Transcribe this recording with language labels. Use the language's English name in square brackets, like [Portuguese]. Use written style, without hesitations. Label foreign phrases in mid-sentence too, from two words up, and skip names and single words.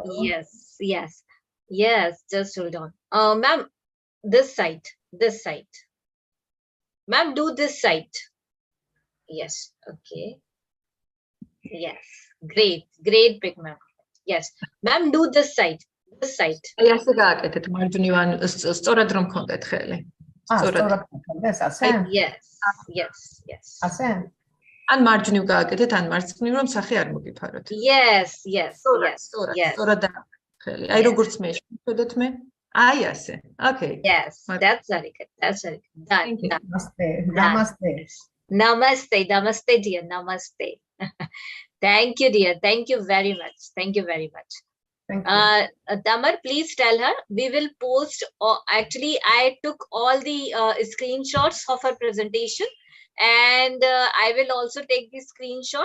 [English] Yes. Yes. Yes. Just hold on. Ma'am, this side. This side. Ma'am, do this side. Yes. Okay. Yes. Great. Great pick, ma'am. Yes. Ma'am, do this side. This side. [Georgian] აი ასე გააკეთეთ მარჯვნივან სწორად რომ გქონდეთ ხელი. სწორად გქონდეს ასე? [English] Yes. Yes. Yes. [Georgian] ასე? ან მარჯვნივ გააკეთეთ, ან მარცხნივ რომ სახე არ მოგიფაროთ. [English] Yes. Yes. Yes. Yes. [Georgian] სწორად ხელი. აი როგორც მე შევხედეთ მე. აი ასე. [English] Okay. Yes. That's very good. That's very good. Done. Namaste. Namaste. Namaste. Namaste, dear. Namaste. Thank you, dear. Thank you very much. Thank you very much. Thank you. Tamar, please tell her we will post. Actually, I took all the screenshots of her presentation, and I will also take the screenshot.